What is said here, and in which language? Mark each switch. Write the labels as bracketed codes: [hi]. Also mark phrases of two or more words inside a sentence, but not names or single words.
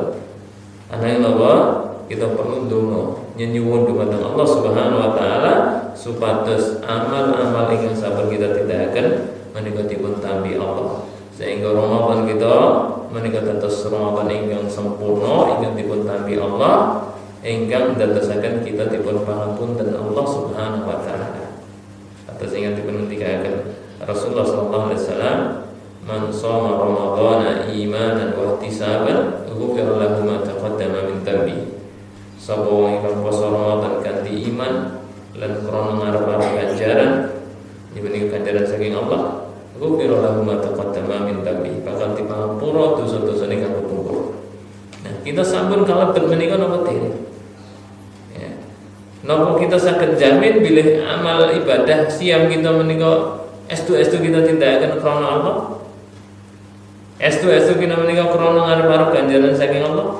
[jv] Ananging napa kita perlu ndonga nyuwun dumateng [ar] الله سبحانه وتعالى [jv] supados amal-amal ingkang sampun kita tindakaken menika dipun tampi Allah sehingga Ramadan kita menika dados Ramadan ingkang sempurna ingkang dipun tampi Allah ingkang dadosaken kita dipun pangapunten [ar] الله سبحانه وتعالى. [jv] Atas ingkang dipun ngendikaken Rasulullah [ar] صلى الله عليه وسلم, من صام رمضان إيمانا واحتسابا غفر له ما تقدم من ذنبه. [jv] Sapa wong ingkang poso Ramadan kanthi iman lan krana ngarep-arep ganjaran dibanding ganjaran saking Allah, [ar] غفر له ما تقدم من ذنبه, [jv] bakal dipangapura dosa-dosane kang kepungkur. Nah, kita sampun kalebet menika napa teh? Ya. Napa kita saged jamin bilih amal ibadah siam kita menika estu-estu kita tindakaken krana Allah? Estu-estu kita menika krana ngarep-arep ganjaran saking Allah?